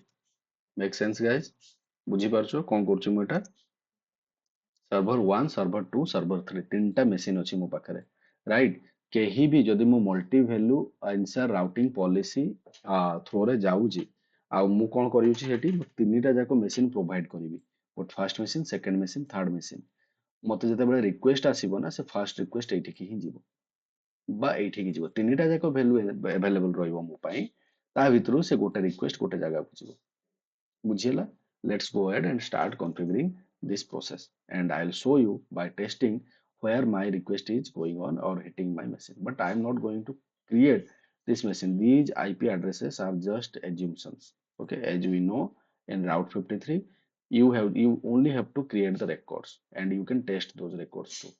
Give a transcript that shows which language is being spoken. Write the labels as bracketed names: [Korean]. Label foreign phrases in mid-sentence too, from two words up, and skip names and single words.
[English] Make sense, guys? [Odia] ବୁଝିପାରୁଛ କଣ କରୁଛି ମୁଁ ଏଟା? ସର୍ଭର 1 ସର୍ଭର 2 ସର୍ଭର 3 ତିନିଟା ମେସିନ୍ ଅଛି ମୋ ପାଖରେ, ରାଇଟ୍? କେହି ବି ଯଦି ମୁଁ [English] multi value answer routing policy [Odia] ଥ୍ରୋରେ ଯାଉଛି, ଆଉ ମୁଁ କଣ କରିବି ସେଠି, ମୁଁ ତିନିଟା ଯାକ [English] machine provide [Odia] କରିବି, ଗୋଟେ [English] first machine, second machine, third machine. [Odia] ମତେ ଯେତେବେଳେ ରିକ୍ୱେଷ୍ଟ ଆସିବ ନା, ସେ [English] first request [Odia] ଏଇଠିକି ହିଁ ଯିବ ବା ଏଇଠିକି ଯିବ, ତିନିଟା ଯାକ [English] value available [Odia] ରହିବ ମୋ ପାଇଁ। ତା ଭିତରୁ ସେ ଗୋଟେ ରିକ୍ୱେଷ୍ଟ ଗୋଟେ ଜାଗାକୁ ଯିବ, ବୁଝିହେଲା? [English] Let's go ahead and start configuring this process, and I'll show you by testing where my request is going on or hitting my machine. But I'm not going to create this machine. These IP addresses are just assumptions. Okay, as we know, in Route 53, you only have to create the records and you can test those records too.